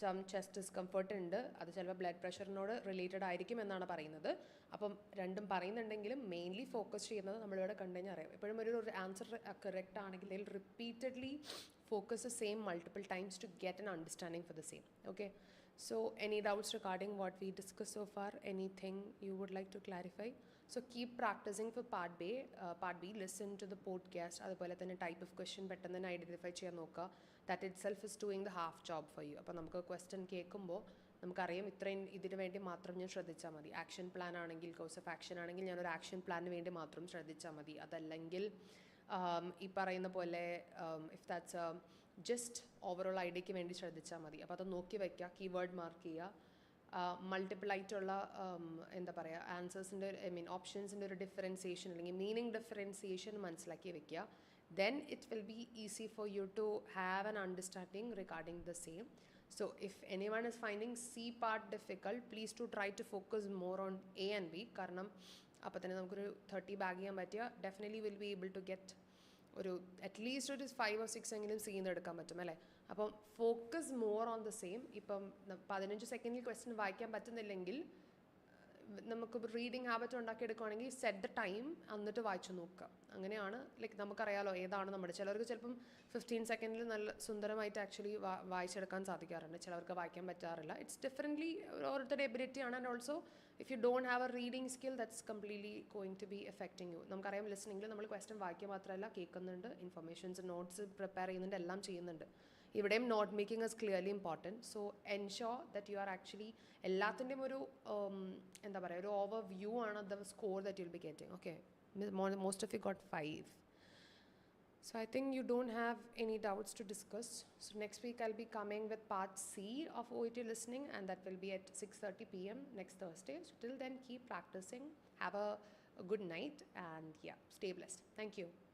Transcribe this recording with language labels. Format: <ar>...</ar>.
<ml>Chest discomfort ഉണ്ട്, അത് ചിലപ്പോൾ ബ്ലഡ് പ്രഷറിനോട് റിലേറ്റഡ് ആയിരിക്കും എന്നാണ് പറയുന്നത്. അപ്പം രണ്ടും പറയുന്നുണ്ടെങ്കിലും മെയിൻലി ഫോക്കസ് ചെയ്യുന്നത് നമ്മളിവിടെ കണ്ടു കഴിഞ്ഞാൽ അറിയാം. എപ്പോഴും ഒരു</ml> <en>Answer correct ആണെങ്കിൽ ഇതിൽ repeatedly focus same multiple times to get an understanding for the same. Okay, so any doubts regarding what we discussed so far, anything you would like to clarify? So keep practicing for part B. Listen to the podcast,</en> <ml>അതുപോലെ തന്നെ</ml> <en>type of question</en> <ml>പെട്ടെന്ന് തന്നെ</ml> <en>Identify ചെയ്യാൻ നോക്കുക. That itself is doing the half job for you.</en> <ml>അപ്പോൾ നമുക്ക് question കേൾക്കുമ്പോൾ നമുക്കറിയാം ഇത്രയും ഇതിന് വേണ്ടി മാത്രം ഞാൻ ശ്രദ്ധിച്ചാൽ മതി. ആക്ഷൻ പ്ലാൻ ആണെങ്കിൽ, കോഴ്സ് ഓഫ് ആക്ഷൻ ആണെങ്കിൽ ഞാനൊരു ആക്ഷൻ പ്ലാനിന് വേണ്ടി മാത്രം ശ്രദ്ധിച്ചാൽ മതി. അതല്ലെങ്കിൽ ഈ പറയുന്ന പോലെ</ml> <en>if that's just overall</en> <ml>ഐഡിയയ്ക്ക് വേണ്ടി ശ്രദ്ധിച്ചാൽ മതി. അപ്പോൾ അത് നോക്കി വയ്ക്കുക, കീവേഡ് മാർക്ക് ചെയ്യുക, മൾട്ടിപ്പിൾ ആയിട്ടുള്ള എന്താ പറയുക ആൻസേഴ്സിൻ്റെ ഓപ്ഷൻസിൻ്റെ ഒരു ഡിഫറൻസിയേഷൻ അല്ലെങ്കിൽ മീനിങ് ഡിഫറൻസിയേഷൻ മനസ്സിലാക്കി വെക്കുക.</ml> <en>then it will be easy for you to have an understanding regarding the same. So if anyone is finding C part difficult, please to try to focus more on A and B.</en> <ml>കാരണം അപ്പോൾ തന്നെ നമുക്കൊരു 30 bag ചെയ്യാൻ പറ്റിയ</ml> <en>definitely will be able to get</en> <ml>ഒരു at least ഒരു 5 or 6 എങ്കിലും സീന്ന് എടുക്കാൻ പറ്റും അല്ലേ. അപ്പം</ml> <en>Focus more on the same.</en> <ml>ഇപ്പം 15 സെക്കൻഡിൽ ക്വസ്റ്റ്യൻ വായിക്കാൻ പറ്റുന്നില്ലെങ്കിൽ നമുക്ക് reading habit ഉണ്ടാക്കിയെടുക്കുകയാണെങ്കിൽ</ml> <en>set the time</en> <ml>എന്നിട്ട് വായിച്ചു നോക്കുക. അങ്ങനെയാണ് ലൈക്ക് നമുക്കറിയാലോ ഏതാണ് നമ്മുടെ. ചിലർക്ക് ചിലപ്പം 15 സെക്കൻഡിൽ നല്ല സുന്ദരമായിട്ട് ആക്ച്വലി വായിച്ചെടുക്കാൻ സാധിക്കാറുണ്ട്, ചിലവർക്ക് വായിക്കാൻ പറ്റാറില്ല.</ml> <en>it's differently</en> <ml>ഓരോരുത്തരുടെ എബിലിറ്റിയാണ്.</ml> <en>And also if you don't have a reading skill that's completely going to be effecting you.</en> <ml>നമുക്കറിയാം ലിസണിങ്ങിൽ നമ്മൾ ക്വസ്റ്റ്യൻ വായിക്കുക മാത്രമല്ല കേൾക്കുന്നുണ്ട്, ഇൻഫർമേഷൻസ് നോട്ട്സ് പ്രിപ്പയർ ചെയ്യുന്നുണ്ട്, എല്ലാം ചെയ്യുന്നുണ്ട്. ഇവിടെയും</ml> <en>Note making is clearly important. So ensure that you are actually</en> <ml>എല്ലാത്തിൻ്റെയും ഒരു എന്താ പറയുക ഒരു</ml> <en>Overview ആണ് the score that you will be getting. Okay, most of you got 5. So I think you don't have any doubts to discuss. So next week I'll be coming with part C of OET listening, and that will be at 6:30 p.m. next Thursday. So till then keep practicing, have a good night, and yeah, stay blessed. Thank you.</en>